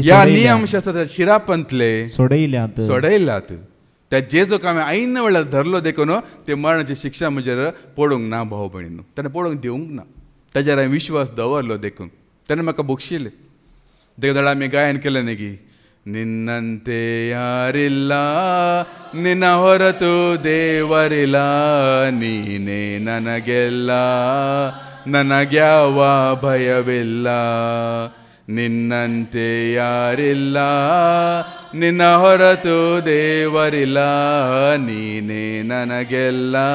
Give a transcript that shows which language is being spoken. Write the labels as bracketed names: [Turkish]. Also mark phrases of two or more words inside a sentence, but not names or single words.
[Konkani] ह्या नियमशास्त्राच्या शिरापांतले सोडयल्यात. त्या जेजूक हांवें ऐन वेळार धरलो देखून ते मरणाची शिक्षा म्हजेर पडूंक ना भाव भयणीनो. ताणें पडूंक दिवंक ना. ताजेर हांवें विश्वास दवरलो देखून ताणें म्हाका बक्षिल्लें. देखून आमी गायन केलें न्ही की [Kannada] ನಿನ್ನಂತೆ ಯಾರಿಲ್ಲ ನಿನ್ನ ಹೊರತು ದೇವರಿಲ್ಲ ನೀನೇ ನನಗೆಲ್ಲ ನನಗ್ಯಾವ ಭಯವಿಲ್ಲ ನಿನ್ನಂತೆ ಯಾರಿಲ್ಲ ನಿನ್ನ ಹೊರತು ದೇವರಿಲ್ಲ ನೀನೇ ನನಗೆಲ್ಲ